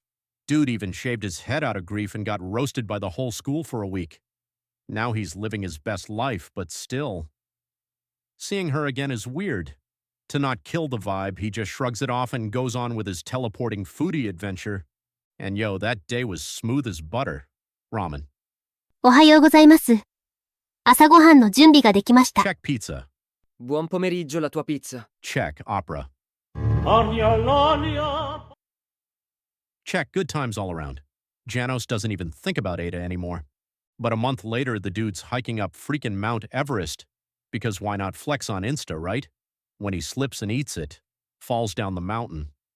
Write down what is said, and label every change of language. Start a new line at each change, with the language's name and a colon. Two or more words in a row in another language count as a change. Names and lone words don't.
English: Dude even shaved his head out of grief and got roasted by the whole school for a week. Now he's living his best life, but still. Seeing her again is weird. To not kill the vibe, he just shrugs it off and goes on with his teleporting foodie adventure. And yo, that day was smooth as butter. Ramen.
Japanese: おはようございます。朝ごはんの準備ができました。
English: Check pizza.
Italian: Buon pomeriggio, la tua pizza.
English: Check opera. Check good times all around. Janos doesn't even think about Ada anymore. But a month later, the dude's hiking up freaking Mount Everest. Because why not flex on Insta, right? When he slips and eats it, falls down the mountain.